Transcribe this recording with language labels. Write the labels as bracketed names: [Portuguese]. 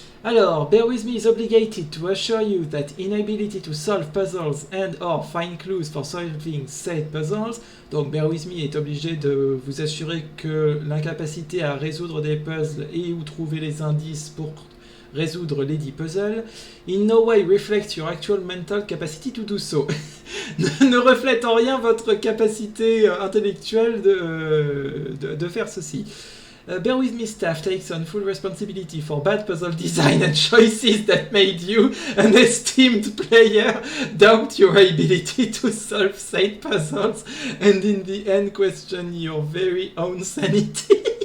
[English] Alors, bear with me is obligated to assure you that inability to solve puzzles and or find clues for solving said puzzles. [French] Donc, bear with me est obligé de vous assurer que l'incapacité à résoudre des puzzles et ou trouver les indices pour résoudre les 10 puzzles [English] in no way reflects your actual mental capacity to do so. [French] Ne reflète en rien votre capacité intellectuelle de faire ceci. [English] Bear with me staff takes on full responsibility for bad puzzle design and choices that made you, an esteemed player, doubt your ability to solve said puzzles and in the end question your very own sanity.